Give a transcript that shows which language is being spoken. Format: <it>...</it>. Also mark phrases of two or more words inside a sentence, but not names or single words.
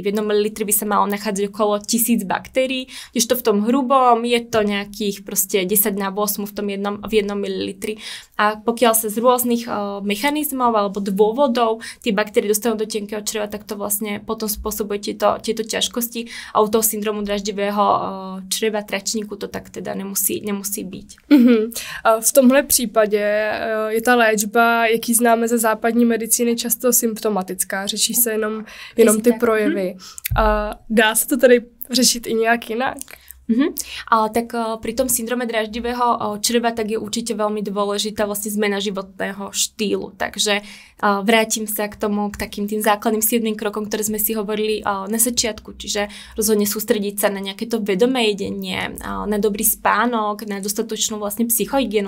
<sk>V 1 ml by sa malo nachádzať okolo 1000 baktérií, kdežto v tom hrubom je to nejakých proste 10^8 v 1 ml. A pokiaľ sa z rôznych mechanizmov alebo dôvodov tie baktérie dostanú do tenkého čreva, tak to vlastne potom spôsobuje tieto ťažkosti a u toho syndromu dráždivého čreva tračníku to tak teda nemusí byť.</sk> <cs>V tomhle případě je ta léčba, jaký známe ze západní medicíny, často symptomatická. Řeší se jenom ty projevy. Dá se to tedy řešit i nějak jinak?</cs> <sk>Tak pri tom syndrome dráždivého čreva tak je určite veľmi dôležitá vlastne zmena životného štýlu. Takže vrátim sa k tomu, k takým tým základným 7 krokom, ktoré sme si hovorili na začiatku. Čiže rozhodne sústrediť sa na nejaké to vedomé jedenie, na dobrý spánok, na dostatočnú vlastne psychohygienu.</sk>